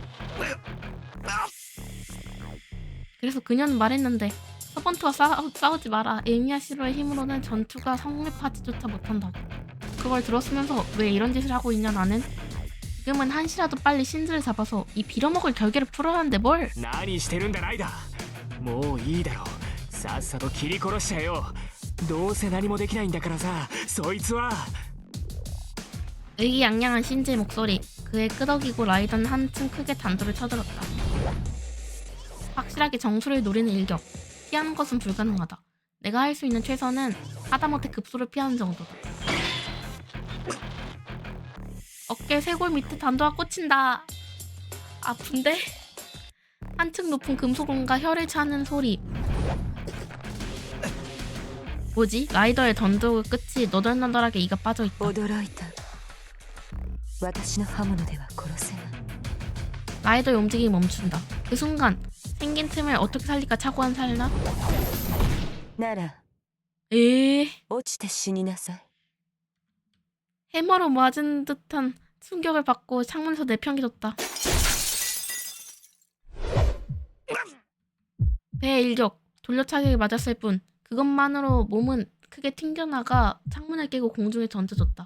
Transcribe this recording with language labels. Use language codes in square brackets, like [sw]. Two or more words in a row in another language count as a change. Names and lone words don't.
[ko] 그래서 그녀는 말했는데 서번트와 싸우지 마라. 에미야 시로의 힘으로는 전투가 성립하지조차 못한다고. 그걸 들었으면서 왜 이런 짓을 하고 있냐 나는? 지금은 한시라도 빨리 신즈를 잡아서 이 빌어먹을 결계를 풀어야 하는데 뭘? [ja] 何してるんだライダー。もういいだろう。さっさと切り殺しちゃえよ。どうせ何もできないんだからさ、そいつは。 [ko] 의기양양한 신즈의 목소리. 그의 끄덕이고 라이더는 한층 크게 단도를 쳐들었다. 확실하게 정수를 노리는 일격. 피하는 것은 불가능하다. 내가 할 수 있는 최선은 하다못해 급소를 피하는 정도다. 어깨 쇄골 밑에 단도가 꽂힌다. 아픈데? 한층 높은 금속원과 혀를 차는 소리. 뭐지? 라이더의 던도 끝이 너덜너덜하게 이가 빠져있다. [ja] 驚いた。私の刃物では殺せない。 [ko] 라이더의 움직임이 멈춘다. 그 순간 생긴 틈을 어떻게 살릴까 착오한 살나? [ja] なら 에이, 落ちて死になさい。 [ko] 해머로 맞은 듯한 충격을 받고 창문에서 내팽개쳤다. 배의 일격, 돌려차기를 맞았을 뿐 그것만으로 몸은 크게 튕겨나가 창문을 깨고 공중에 던져졌다.